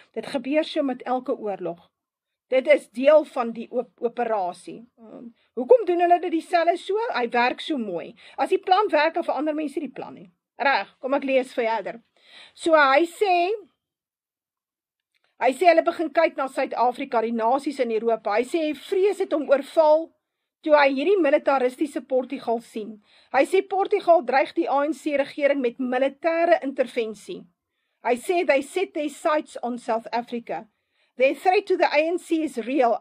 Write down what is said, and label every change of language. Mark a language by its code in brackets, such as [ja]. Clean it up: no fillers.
[af] Dit gebeur so met elke oorlog. Dit is deel van die operasie. Hoekom doen hulle dit dieselfde so? Hy werk so mooi. As die plan werk, dan verander mense die plan nie. Reg, kom ek lees verder. So hy sê hulle begin kyk na Suid-Afrika, die nasies in Europa. Hy sê hy vrees het om oorval toe hy hierdie militaristiese Portugal sien. Hy sê Portugal dreig die ANC regering met militêre intervensie. Hy sê [en] they set their sights on South Africa. Their threat to the ANC is real.